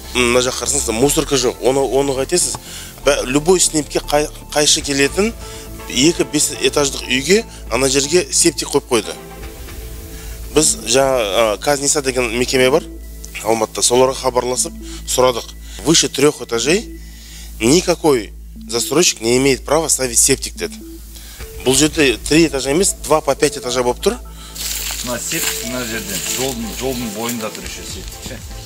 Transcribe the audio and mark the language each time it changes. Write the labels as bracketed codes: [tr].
[kk] Мына жақ қарсаңызда мусорка жоқ. Оны қайтесіз? Любой снипке қайшы келетін 2-5 этаждық үйге ана жерге септик қойып қойды. Біз жаңа Казниса деген мекеме бар Алматыда, соларға хабарласып сұрадық. [ru] Выше 3 этажей никакой застройщик не имеет права ставить септик [kk] деді. Бұл жерде 3 этажа емес, 2 по 5 этажа болып тұр. Мына септик мына жерден жолдың бойында тұр [ru] еще [kk] септик.